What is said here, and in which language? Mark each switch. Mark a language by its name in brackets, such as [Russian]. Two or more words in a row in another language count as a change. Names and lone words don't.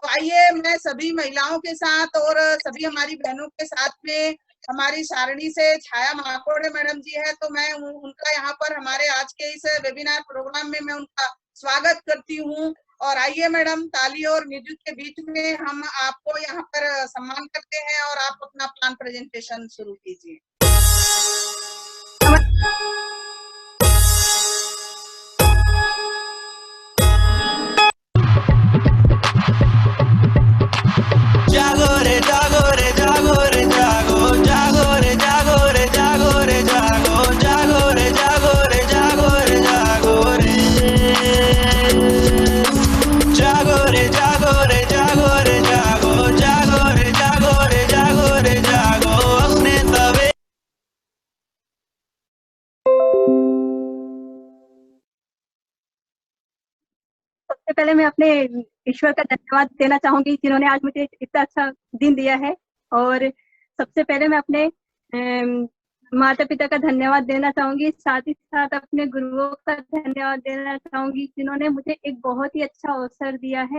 [Hindi] आइए मैं सभी महिलाओं के साथ और सभी हमारी बहनों के साथ में हमारी सारणी से छाया माकोड़े मैडम जी है, तो मैं उनका यहाँ पर हमारे आज के इस वेबिनार प्रोग्राम में मैं उनका स्वागत करती हूँ। और आइए मैडम, ताली और म्यूजिक के बीच में हम आपको यहाँ पर सम्मान करते हैं और आप अपना [English] plan presentation [Hindi] शुरू कीजिए। जागो रे जागो रे जागो रे जागो, जागो रे जागो रे जागो रे जागो, जागो रे जागो रे जागो रे जागो रे, जागो रे जागो रे जागो रे जागो, जागो रे जागो रे जागो रे जागो अपने तवे। सबसे पहले मैं अपने ईश्वर का धन्यवाद देना चाहूंगी जिन्होंने आज मुझे इतना अच्छा दिन दिया है। और सबसे पहले मैं अपने माता पिता का धन्यवाद देना चाहूंगी, साथ ही साथ अपने गुरुओं का धन्यवाद देना चाहूंगी जिन्होंने मुझे एक बहुत ही अच्छा अवसर दिया है।